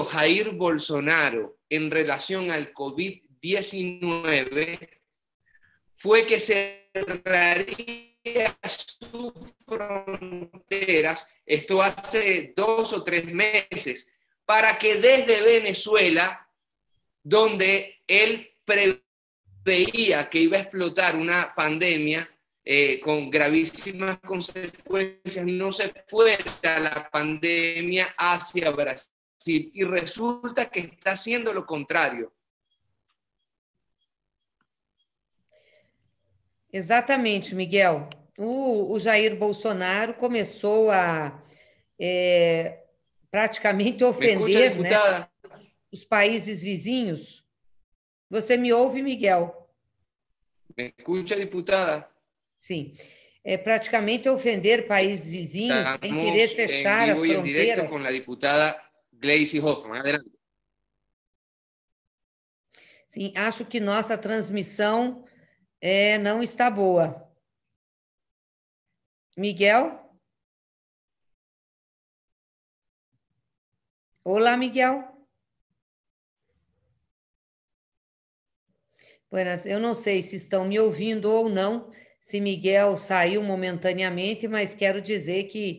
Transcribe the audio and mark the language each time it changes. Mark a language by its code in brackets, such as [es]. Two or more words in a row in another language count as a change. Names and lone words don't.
[es] Jair Bolsonaro en relación al COVID-19 fue que cerraría sus fronteras, esto hace 2 o 3 meses, para que desde Venezuela, donde él preveía que iba a explotar una pandemia con gravísimas consecuencias, no se fuera la pandemia hacia Brasil. Y resulta que está haciendo lo contrario. [pt] Exatamente, Miguel. O Jair Bolsonaro começou a praticamente ofender, [es] ¿Me escucha, [pt] né, os países vizinhos. Você me ouve, Miguel? [es] ¿Me escucha, diputada? [pt] Sim. Praticamente ofender países vizinhos em querer fechar as fronteiras. [es] En vivo y en directo con la diputada Gleisi Hoffmann. Adelante. [pt] Sim, acho que nossa transmissão não está boa. Miguel? Olá, Miguel. Buenas, eu não sei se estão me ouvindo ou não, se Miguel saiu momentaneamente, mas quero dizer que